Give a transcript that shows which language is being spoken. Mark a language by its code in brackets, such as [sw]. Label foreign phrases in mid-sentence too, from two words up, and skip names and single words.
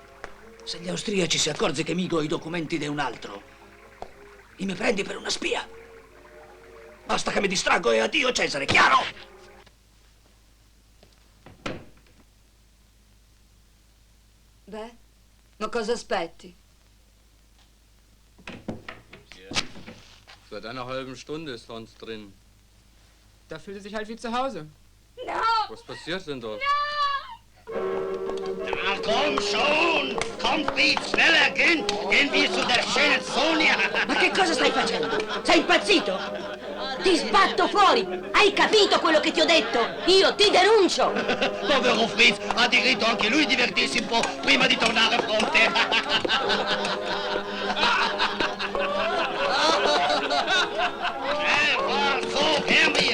[it] Se gli austriaci si accorge che migo i documenti di un altro, e mi prendi per una spia. Basta che mi distraggo e addio Cesare, chiaro? Beh, ma cosa aspetti? [de] Seit einer halben Stunde ist Hans drin. Da fühlt er sich halt wie zu Hause. No! Was passiert denn dort? Na komm schon! Kommt wie schneller, gehen wir zu der schönen Sonia! [it] Ma che cosa stai facendo? Sei impazzito? Ti sbatto fuori! Hai capito quello che ti ho detto? Io ti denuncio! Povero Fritz, ha diritto anche lui divertirsi un po' prima di tornare a fronte. So, fermi,